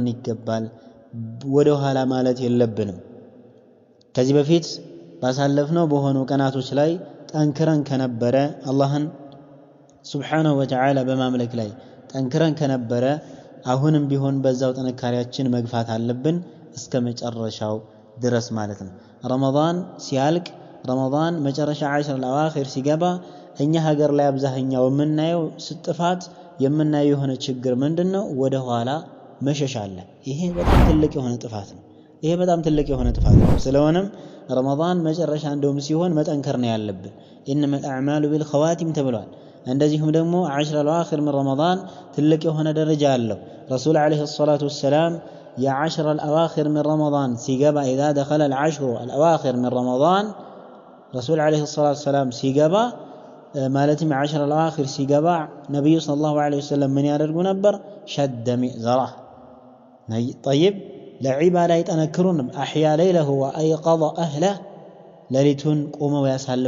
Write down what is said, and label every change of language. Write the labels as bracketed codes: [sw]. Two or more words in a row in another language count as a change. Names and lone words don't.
[am] ይገባል። ወደ ኋላ ማለት የለብንም። ከዚህ በፊት ባሳለፍነው በሆኑ ቀናቶች ላይ ጠንክረን ከነበረ አላህን [ar] سبحانه وتعالى [am] በማምለክ ላይ ጠንክረን ከነበረ አሁንም ቢሆን በዛው ጥንካሬያችን መግፋት አለብን እስከ መጨረሻው ድረስ ማለት ነው። ረመዳን ሲያልቅ ረመዳን መጨረሻ 10 الأواخر ሲገባ እኛ ሀገር ላይ አብዛኛው የምናየው ጥፋት የምናየው የሆነ ችግር ምንድነው? ወደ ኋላ መሸሽ አለ። ይሄ በጣም ትልቅ የሆነ ጥፋት ነው። ስለሆነም ረመዳን መጨረሻ እንደውም ሲሆን መጠንከር ነው ያለብን። [ar] إنما الأعمال بالخواتيم [am] ተብሏል። እንደዚሁም ደግሞ 10 [ar] الأواخر من [am] ረመዳን ትልቅ የሆነ ደረጃ አለው። ረሱል [ar] عليه الصلاة والسلام [am] የ10 [ar] الأواخر من [am] ረመዳን ሲገባ [ar] إذا دخل ال10 الأواخر من [am] ረመዳን ረሱል [ar] عليه الصلاة والسلام [am] ሲገባ ማለትም 10 الأواخر ሲገባ ነብዩ [ar] صلى الله عليه وسلم [am] ምን ያደርጉ ነበር? [ar] شد مئزره طيب للعبادة ይጠነክሩን أحيا ليله وأيقظ أهله [am] ሌሊቱን ቆመው ያሳልፉ